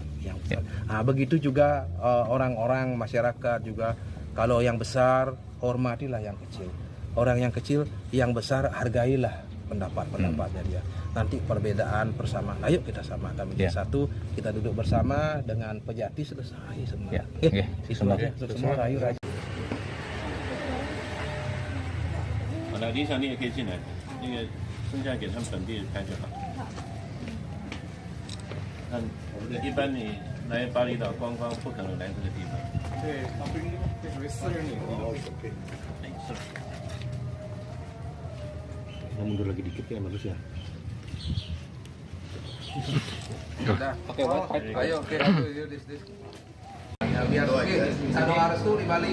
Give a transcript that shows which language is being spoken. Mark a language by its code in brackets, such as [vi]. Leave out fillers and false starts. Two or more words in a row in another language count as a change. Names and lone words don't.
[id] Begitu juga orang-orang masyarakat juga, kalau yang besar hormatilah yang kecil. Orang yang kecil, yang besar hargailah pendapatnya dia. Nanti perbedaan persamaan, ayo kita samakan menjadi satu, kita duduk bersama dengan Pejati, selesai semua. Semua rayu raja. [zh] 好了，理想你也可以进来，那个剩下给他们本地人开就好。一般你来巴厘岛观光不可能来这个地方。 [id] mundur lagi dikit ya bagus ya. Udah. Oke, ayo, oke, this. Ya, biar oke, bisa doa restu di Bali.